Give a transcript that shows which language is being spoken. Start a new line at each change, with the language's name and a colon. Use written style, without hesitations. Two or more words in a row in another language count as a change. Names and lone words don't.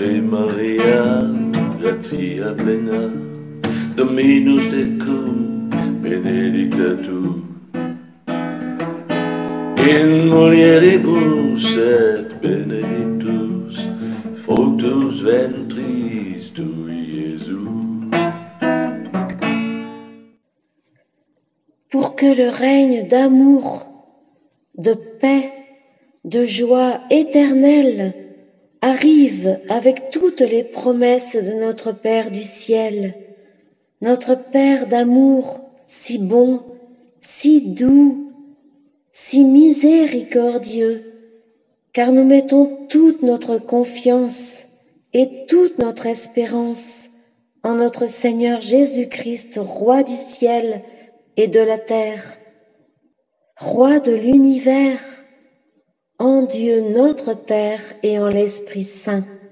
Latin: Maria, gratia plena, Dominus tecum, benedicta tu, in mulieribus et benedictus, fructus ventris tui,
French: Jésus. Pour que le règne d'amour, de paix, de joie éternelle arrive avec toutes les promesses de notre Père du ciel, notre Père d'amour si bon, si doux, si miséricordieux, car nous mettons toute notre confiance et toute notre espérance en notre Seigneur Jésus-Christ, Roi du ciel et de la terre, Roi de l'univers, en Dieu notre Père et en l'Esprit Saint.